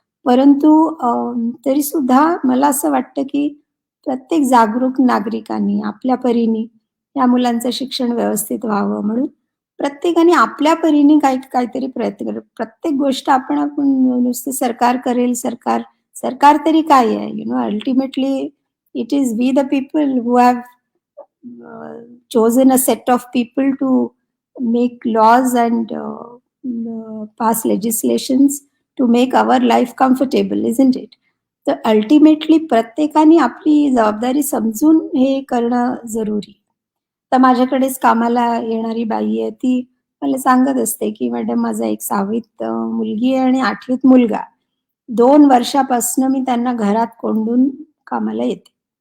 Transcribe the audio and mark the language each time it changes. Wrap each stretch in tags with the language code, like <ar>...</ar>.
<mr>परंतु तरी सुद्धा मला असं वाटतं, की प्रत्येक जागरूक नागरिकांनी आपल्या परीने या मुलांचं शिक्षण व्यवस्थित व्हावं म्हणून प्रत्येकाने आपल्या परीने काहीतरी प्रयत्न करा. प्रत्येक गोष्ट आपण नुसतं सरकार करेल, सरकार तरी काय आहे?</mr> <en>Ultimately it is we the people who have chosen a set of people to make laws and pass legislations to make our life comfortable, isn't it?</en> <mr>तर अल्टिमेटली प्रत्येकाने आपली जबाबदारी समजून हे करणं जरुरी. तर माझ्याकडेच कामाला येणारी बाई आहे, ती मला सांगत असते, की मॅडम माझा एक 6वीत मुलगी आहे आणि 8वीत मुलगा. 2 वर्षापासून मी त्यांना घरात कोंडून कामाला येते.</mr>